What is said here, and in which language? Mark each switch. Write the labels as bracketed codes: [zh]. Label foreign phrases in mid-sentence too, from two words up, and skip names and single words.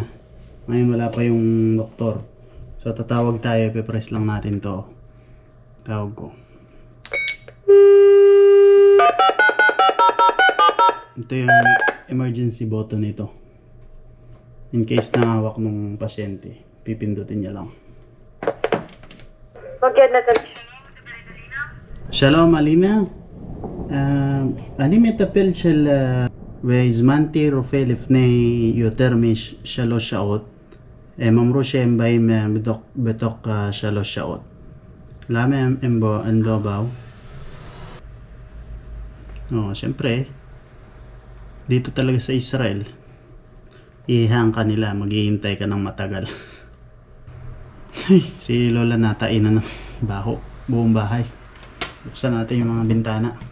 [tl] Ngayon wala pa yung doktor. So tatawag tayo, ipe-press lang natin to. Tawag ko. Ito yung emergency button nito. In case na hawak ng pasyente, pipindutin niya lang. [he] Shalom Alina. אני מטפל של והזמנתי רופא לפני יותר מ3 שעות. הם אמרו שהם באים בתוך 3 שעות. למה הם לא באו? [tl] Siyempre, dito talaga sa Israel, ihang ka nila, maghihintay ka ng matagal. Si Lola natain na ng baho, buong bahay. Buksan natin yung mga bintana.